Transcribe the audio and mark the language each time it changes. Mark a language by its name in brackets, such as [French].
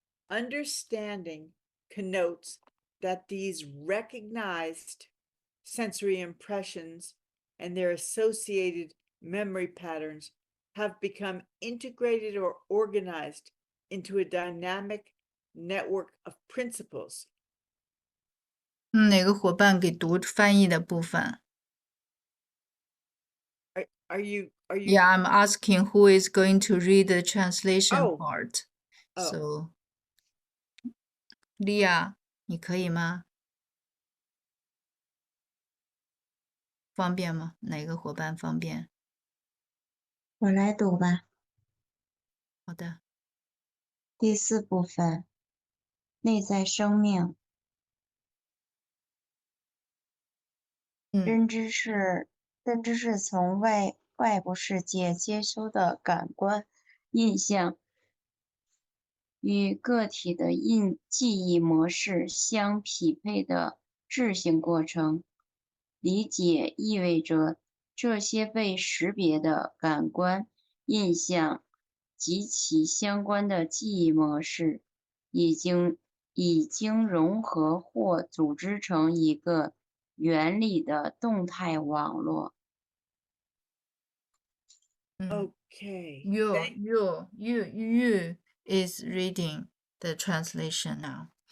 [English] Understanding connotes that these recognized sensory impressions and their associated memory patterns have become integrated or organized into a dynamic network of principles. [Chinese] 哪个伙伴给读翻译的部分 [English] Are you ？Yeah, I'm asking who is going to read the translation Oh. part. Oh. [Chinese] So, Leah, 你可以吗？方便吗？哪个伙伴方便？我来读吧。好的。第4部分，内在生命。认知是从外部世界接收的感官印象与个体的记忆模式相匹配的质性过程。理解意味着这些被识别的感官印象及其相关的记忆模式已经融合或组织成一个原理的动态网络。 [English] Okay. You is reading the translation now.